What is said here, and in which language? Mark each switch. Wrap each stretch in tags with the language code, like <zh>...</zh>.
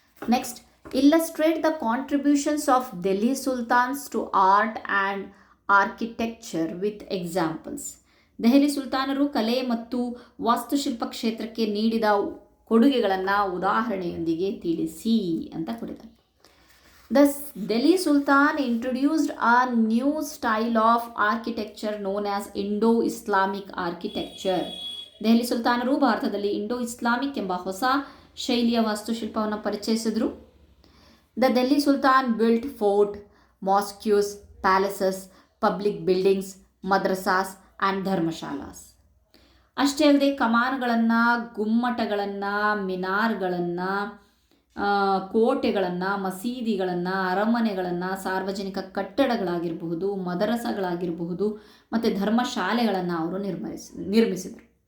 <en>Next illustrate the contributions of Delhi sultans to art and architecture with examples.</en> <kn>Delhi ಸುಲ್ತಾನರು ಕಲೆ ಮತ್ತು ವಾಸ್ತುಶಿಲ್ಪ ಕ್ಷೇತ್ರಕ್ಕೆ ನೀಡಿದ ಕೊಡುಗೆಗಳನ್ನು ಉದಾಹರಣೆಯೊಂದಿಗೆ ತಿಳಿಸಿ ಅಂತ ಕೊಟ್ಟಿದ್ದಾರೆ.</kn> <en>Thus, Delhi Sultan introduced a new style of architecture known as Indo-Islamic architecture.</en> <kn>Delhi ಸುಲ್ತಾನರು ಭಾರತದಲ್ಲಿ ಇಂಡೋ ಇಸ್ಲಾಮಿಕ್ ಎಂಬ ಹೊಸ ಶೈಲಿಯ ವಾಸ್ತುಶಿಲ್ಪವನ್ನು ಪರಿಚಯಿಸಿದರು.</kn> <en>The Delhi sultan built fort, mosques, palaces, public buildings, madrasas and dharamshalas.</en> <kn>ಅಷ್ಟೇ ಅಲ್ಲದೆ ಕಮಾನುಗಳನ್ನು, ಗುಮ್ಮಟಗಳನ್ನು, ಮಿನಾರ್ಗಳನ್ನು, ಕೋಟೆಗಳನ್ನು, ಮಸೀದಿಗಳನ್ನು, ಅರಮನೆಗಳನ್ನು, ಸಾರ್ವಜನಿಕ ಕಟ್ಟಡಗಳಾಗಿರಬಹುದು, ಮದರಸಗಳಾಗಿರಬಹುದು ಮತ್ತು ಧರ್ಮಶಾಲೆಗಳನ್ನು ಅವರು ನಿರ್ಮಿಸಿದರು.</kn>